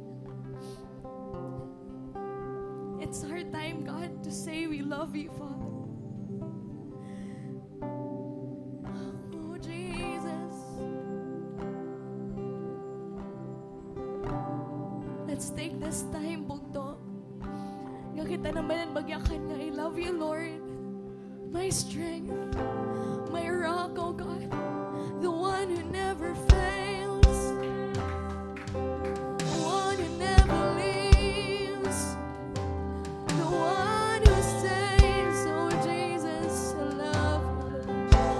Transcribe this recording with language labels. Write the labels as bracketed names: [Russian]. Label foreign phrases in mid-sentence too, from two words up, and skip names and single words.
[English] It's our time, God, to say we love you, Father. Oh, Jesus. Let's take this time, [Waray] Bugto. Nga kita naman magyakan nga, [English] I love you, Lord. My strength, my rock, oh God. The one who never fails. The one who never leaves. The one who stays, oh Jesus, I love you.